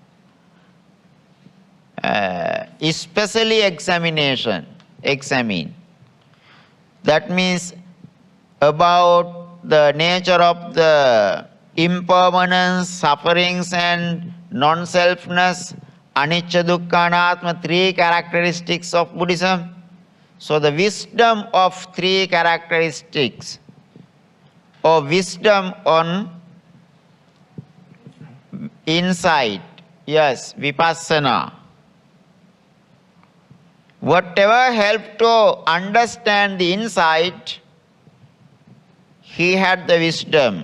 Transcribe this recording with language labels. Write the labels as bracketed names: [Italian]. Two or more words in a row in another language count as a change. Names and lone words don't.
[English] Especially examination. Examine. That means about the nature of the impermanence, sufferings and non-selfness, [Pali] anicca, dukkha, anatma, [English] 3 characteristics of Buddhism. So the wisdom of 3 characteristics, or wisdom on insight, yes, vipassana. Whatever helped to understand the insight, he had the wisdom.